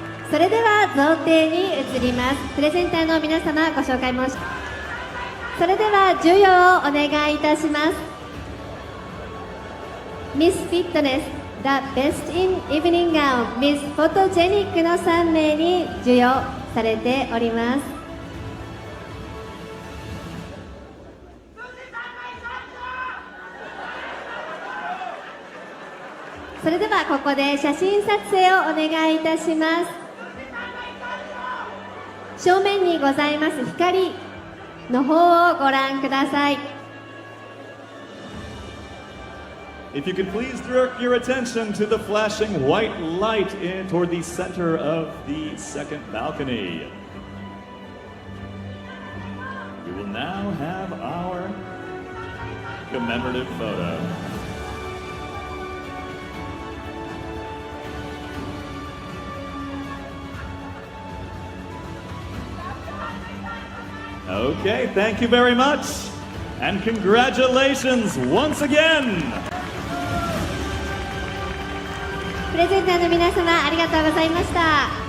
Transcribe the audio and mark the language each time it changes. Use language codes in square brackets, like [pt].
[ja] So それでは贈呈に移ります。プレゼンターの皆様ご紹介申しそれでは授与をお願いいたします。 Miss Fitness, The Best in Evening Gown, Miss Photogenic の3名に授与されております。それではここで写真撮影をお願いいたします。正面にございます光の方をご覧ください。 [en] If you could please direct your attention to the flashing white light in toward the center of the second balcony. We will now have our commemorative photo. Okay, thank you very much. And congratulations once again. [ja] プレゼンターの皆様ありがとうございました。